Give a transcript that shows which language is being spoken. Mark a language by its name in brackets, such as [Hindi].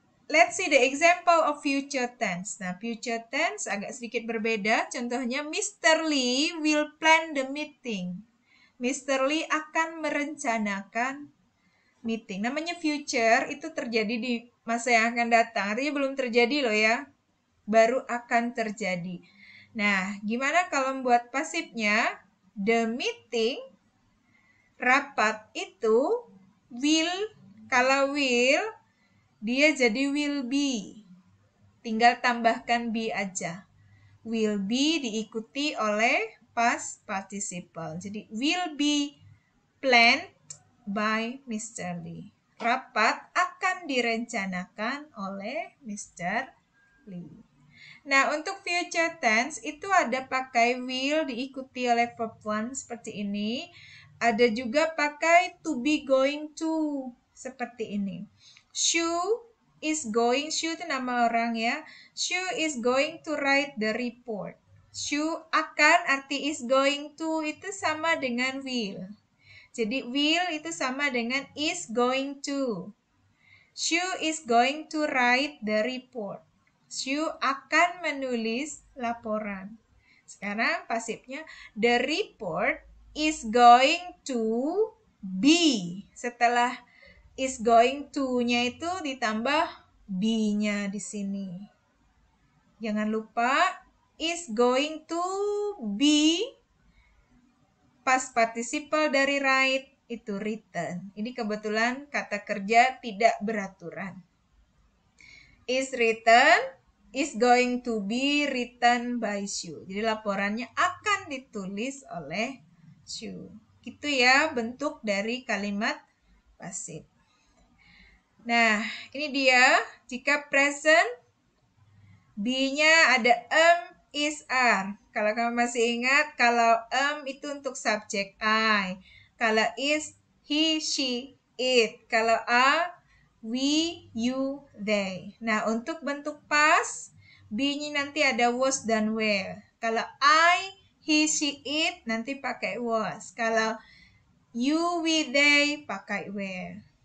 [English] Let's see the example of future tense. [Indonesian] Nah, future tense agak sedikit berbeda. [English] Contohnya, Mr. Lee will plan the meeting. [Indonesian] Mr. Lee akan merencanakan meeting. Namanya future itu terjadi di masa yang akan datang. Artinya belum terjadi loh ya. Baru akan terjadi. Nah, gimana kalau membuat pasifnya? [English] The meeting, [Indonesian] rapat itu will, kalau will, dia jadi will be. Tinggal tambahkan be aja. Will be diikuti oleh past participle. [English] Jadi will be planned by Mr. [Indonesian] Lee. Rapat akan direncanakan oleh Mr. Lee. Nah, untuk future tense itu ada pakai will diikuti oleh verb one seperti ini. Ada juga pakai to be going to seperti ini. [English] Shu is going, [Indonesian] Shu itu nama orang ya. [English] Shu is going to write the report. [Indonesian] Shu akan, arti is going to itu sama dengan will. Jadi will itu sama dengan is going to. [English] Shu is going to write the report. [Indonesian] Shu akan menulis laporan. Sekarang pasifnya, [English] the report is going to be. [Indonesian] Setelah is going to-nya itu ditambah be-nya di sini. Jangan lupa is going to be past participle dari write itu written. Ini kebetulan kata kerja tidak beraturan. [English] Is written, is going to be written by Shu. [Indonesian] Jadi laporannya akan ditulis oleh Shu. Gitu ya bentuk dari kalimat pasif. Nah, ini dia. Jika present, be-nya ada is, are. Kalau kamu masih ingat, kalau itu untuk subjek I. Kalau is, he, she, it. Kalau are, we, you, they. Nah, untuk bentuk past, be-nya nanti ada was dan were. Kalau I, he, she, it, nanti pakai was. Kalau you, we, they, pakai were.